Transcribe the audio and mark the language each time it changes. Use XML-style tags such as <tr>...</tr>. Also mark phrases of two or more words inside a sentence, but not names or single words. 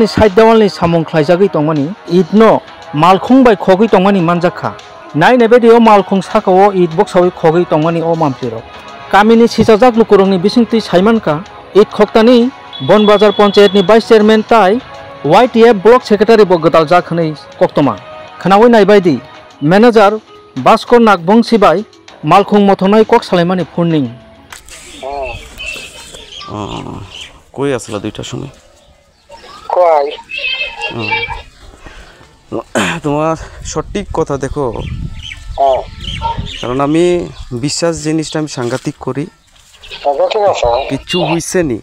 <brx>साइड देवालनि सामुं ख्लायजागै तंमानि इदनो मालखुं बाय खगै तंमानि मानजाखा नायनाय बायदियाव मालखुं साकाओ इद बक्सावै खगै तंमानि ओ मामप्लिरो कामिनि सिजाजाक लुकुरंनि बिसिंति साइमानका इद खक्तानि बनबाजार पन्चायतनि</brx> <en>vice chairman</en> <brx>ताइ YTF</brx> <en>block secretary</en> <brx>बो गदाल जाखनै कक्तमा खोनावै नायबायदि मैनेजार भास्कर नागबं सिबाय मालखुं मथनाय कक सालायमानि फुननिं</brx> <bn>কই আসলা দুইটার সময় কই তোমার সঠিক কথা দেখো কারণ আমি বিশ্বাস জিনিসটা আমি সাংঘাতিক করি কিছু হইছে নি</bn>